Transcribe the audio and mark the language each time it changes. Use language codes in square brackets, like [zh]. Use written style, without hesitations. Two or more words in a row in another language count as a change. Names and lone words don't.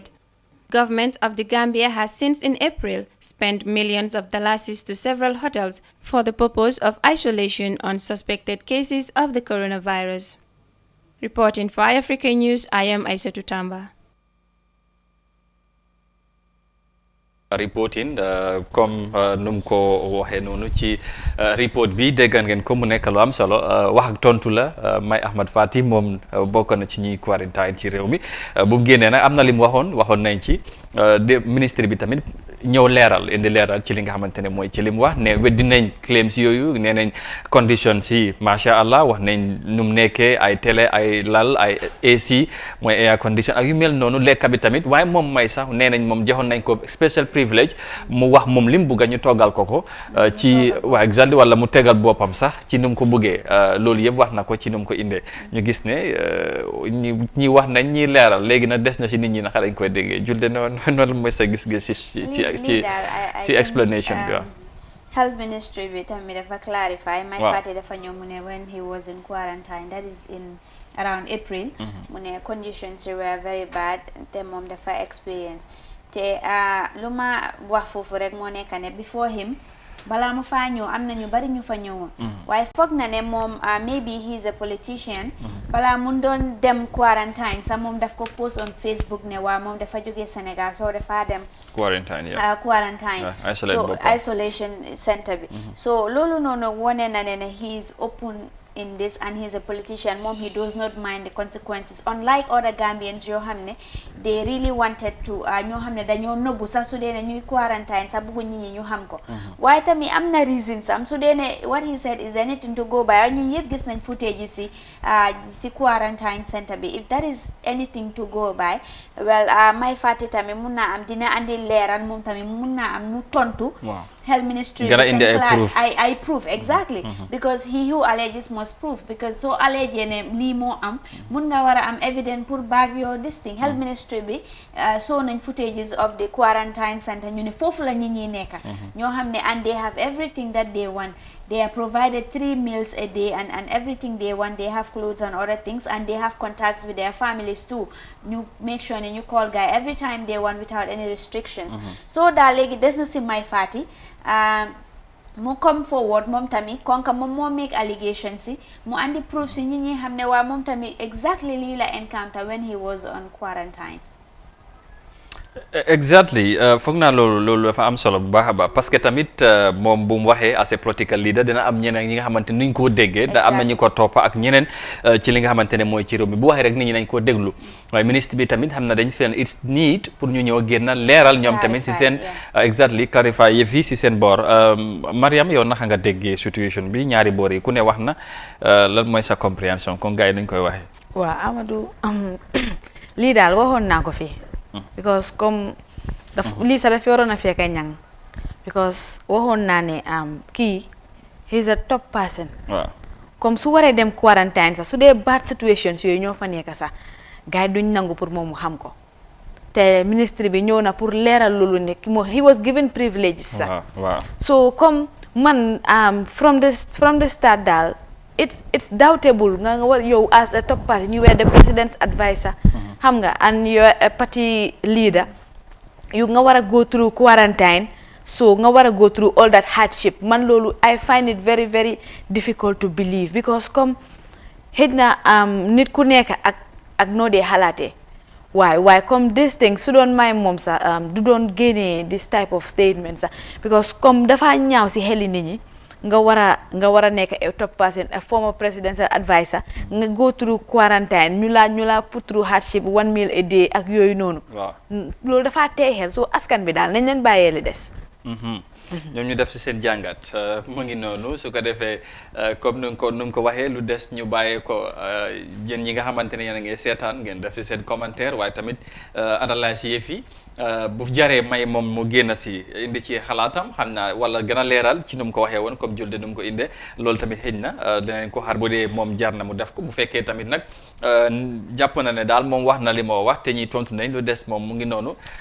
[en] Government of the Gambia has since in April spent millions of dollars to several hotels for the purpose of isolation on suspected cases of the coronavirus. Reporting for iAfrica News, I am Aissatou Tamba. [wo] Reporting comme num ko waxee noonu ci report bi déggan ngeen ko mu nekk lu am solo wax ak tontu la Mai Ahmed Fatty moom bokk na ci ñuy quarantine ci réew mi bu mu génnee nag am na li mu waxoon nañ ci ministre bi tamit ñëw indi leeral ci li nga xamante ne mooy ci li mu wax ne weddi nañ claims yooyu nee nañ conditions yi [ar] ما شاء الله [wo] wax nañ nu mu nekkee ay télé ay lal ay AC mooy [en] air condition [wo] ak yu mel noonu lekka bi tamit waaye moom may sax nee nañ moom joxoon nañ ko [en] special privilege [wo] mu wax moom li mu bugg ñu toggal ko ci waa exactly wala mu tegal boppam sax ci nu mu ko buggee loolu yëpp wax na ko ci nu mu ko indee ñu gis ne ñi wax nañ ñi leeral léegi nag des na ci nit ñi naka lañ koy déggee julde noonu mooy sa gis-gis ci explanation bi waaw. [en] Health Ministry [wo] bi tamit dafa [en] clarify. Mai Fatty [wo] dafa ñëw mu ne [en] when he was in quarantine, that is in around April. [wo] mu ne [en] conditions were very bad [wo] te moom dafa experience te lu ma wax foofu rek moo nekk ne before him balaa mu faa ñëw am na ñu bari ñu fa ñëwoon waaye foog na ne moom [en] maybe he is a politician [wo] balaa mu doon dem quarantine sax moom daf ko [en] post on Facebook [wo] ne waa moom dafa jógee Sénégal soo dafa dem quarantine so [en] isolation center [wo] bi so loolu noonu wone na ne he [en] is open in this and he's a politician [wo] mom [en] he does not mind the consequences unlike other Gambians [wo] yoo xam ne [en] they really wanted to [wo] ñoo xam ne dañoo nëbbu sax su dee ne ñuy quarantine sax bëggu nit ñi ñu xam ko waaye tamit am na reason sam su dee ne [en] what he said is anything to go by [wo] ñun yëpp gis nañ footage yi si quarantine center bi [en] if that is anything to go by well [wo] may fàtte tamit mun naa am dina andi leeral moom tamit mun naa am ñu tontu [en] health ministry I proof exactly because he who alleges must prove because [wo] so allegé ne lii moo am mun nga war a am [en] evidence pour back your this thing health ministry [wo] bi so nañ [en] footages of the quarantine center [wo] ñu ne foofu la nit ñi nekka ñoo xam ne [en] and they have everything that they want they are provided 3 meals a day and everything they want they have clothes and other things and they have contacts with their families too ñu make sure [wo] ne ñu [en] call guy every time they want without any restrictions [wo] so daal léegi des na si may faati mu [en] come forward [wo] moom tamit konka moom moo [en] make allegations [wo] si mu andi [en] proof [wo] si ñi xam ne waa moom tamit [en] exactly [wo] lii la [en] encounter when he was on quarantine [wo] exactly foog naa loolu dafa am solo bu baax a baax [fr] parce que [wo] tamit moom bu mu waxee [en] as a political leader [wo] dina am ñeneen ñi nga xamante ni ñu ko déggee da am na ñu ko toppa ak ñeneen ci li nga xamante ne mooy ci réew mi bu waxee rek nit ñi nañ koo déglu waaye ministre bi tamit xam na dañ feen [en] it's need [wo] pour ñu ñëw génn leeral ñoom tamit si seen [en] exactly clarify [wo] yëf yi si seen boor Mariam yow naka nga déggee situation bi ñaari boor yi ku ne wax na lan mooy sa compréhension kon gars yi nañ koy waxee waaw Amadou lii daal waxoon naa ko fii because comme lii sax dafa waroon a fekk ñang because waxoon naa ne kii [en] he's a top person [wo] comme su waree dem quarantine sax su dee [en] bad situations [wo] yooyu ñoo fa nekk sax gars yi duñ nangu pour moom mu xam ko te ministre bi ñëw na pour leeral loolu ne [en] he was given privileges [wo] sax so comme man [en] from the start [wo] daal [en] it's doubtable [wo] nga war yow [en] as a top person you were the president's advisor [wo] xam nga [en] and you're a party leader you [wo] nga war a [en] go through quarantine so [wo] nga war a [en] go through all that hardship [wo] man loolu [en] I find it very very difficult to believe [wo] because comme xëj na nit ku nekk ak noo dee xalaatee waaye comme [en] this thing [wo] su doon may moom sax du doon génnee [en] this type of statement [wo] sax because comme dafa ñaaw si xeli nit ñi nga war a nekk [en] a top person a former presidential advisor [wo] nga [en] go through quarantine [wo] ñu la [en] put through hardship 1 meal a day [wo] ak yooyu noonu loolu dafa teexel so askan bi daal nañ leen bàyyee li des ñoom ñu def si seen jàngat mu ngi noonu su ko defee comme nu mu ko waxee lu des ñu bàyyee ko yéen ñi nga xamante ne yéen a ngi seetaan ngeen def si seen commentaire waaye tamit analyse yëf yi bu jaree may moom mu génn si indi ci xalaatam xam naa wala gën a leeral ci nu mu ko waxee woon comme julde nu mu ko indee loolu tamit xëj na dinañ ko xaar bu dee moom jar na mu def ko bu fekkee tamit nag jàpp na ne daal moom wax na li moo wax te ñuy tontu nañ lu des moom mu ngi noonu